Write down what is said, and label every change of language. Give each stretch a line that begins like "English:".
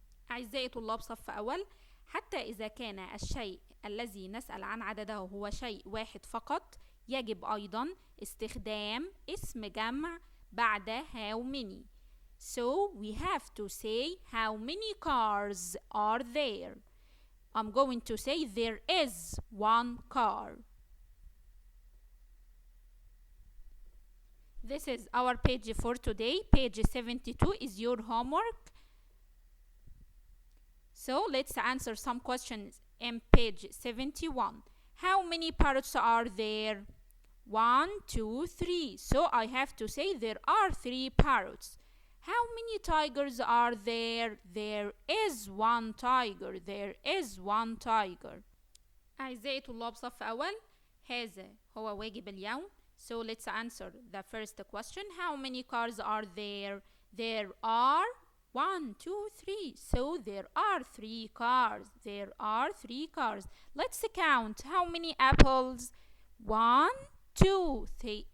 Arabic: أعزائي طلاب صف أول، حتى إذا كان الشيء الذي نسأل عن عدده هو شيء واحد فقط، يجب أيضا استخدام اسم جمع بعد how many.
English: So we have to say how many cars are there. I'm going to say there is 1 car. This is our page for today. Page 72 is your homework. So let's answer some questions in page 71. How many parrots are there? 1, 2, 3. So I have to say there are 3 parrots. How many tigers are there? There is 1 tiger. There is 1 tiger.
Arabic: أعزائي طلاب صف أول، هذا هو واجب اليوم.
English: So let's answer the first question. How many cars are there? There are 1, 2, 3. So there are 3 cars. There are 3 cars. Let's count how many apples. 1, 2, 3.